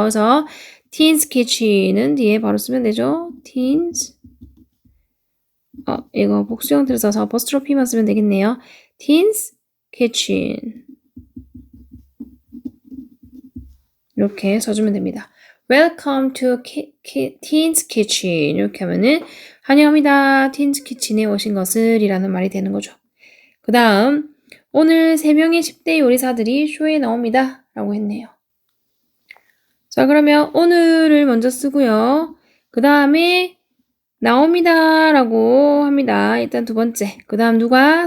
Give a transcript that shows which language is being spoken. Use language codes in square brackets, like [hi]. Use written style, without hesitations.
[ko] 그래서 teens kitchen은 뒤에 바로 쓰면 되죠. teens 이거 복수 형태로 써서 apostrophe만 쓰면 되겠네요. teens kitchen 이렇게 써주면 됩니다. [en] Welcome to teens kitchen [ko] 이렇게 하면은 환영합니다. teens kitchen에 오신 것을 이라는 말이 되는 거죠. 그 다음 오늘 3명의 10대 요리사들이 쇼에 나옵니다. 라고 했네요. 자, 그러면 오늘을 먼저 쓰고요. 그 다음에 나옵니다. 라고 합니다. 일단 두 번째. 그 다음 누가?